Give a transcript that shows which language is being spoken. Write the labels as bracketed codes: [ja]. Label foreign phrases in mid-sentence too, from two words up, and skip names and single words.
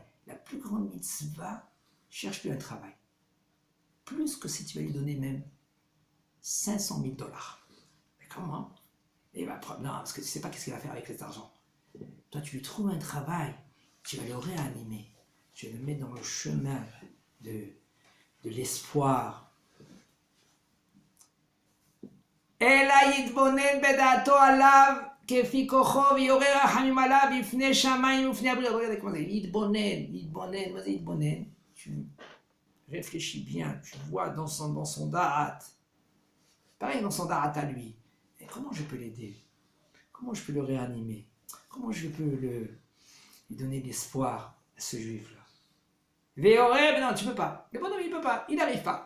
[fr] La plus grande mitzvah, cherche-lui un travail. Plus que si tu vas lui donner même 500 000 dollars. Mais comment? Il va prendre, non, parce que tu ne sais pas qu'est-ce qu'il va faire avec cet argent. Toi, tu lui trouves un travail, tu vas le réanimer, tu vas le mettre dans le chemin de l'espoir. [he] אלא יתבונן בדעתו עליו כפי כוחו ויורא רחמים עליו בפני שמיים ובפני הבריות. [fr] Regardez comment c'est. [he] יתבונן, מה זה יתבונן? [fr] Tu réfléchis bien, tu vois dans son da'at. Pareil dans son da'at à lui. Et comment je peux l'aider? Comment je peux le réanimer? Comment je peux lui donner l'espoir à ce juif-là? Véoré, non, tu peux pas. Le bonhomme, il peut pas. Il n'arrive pas.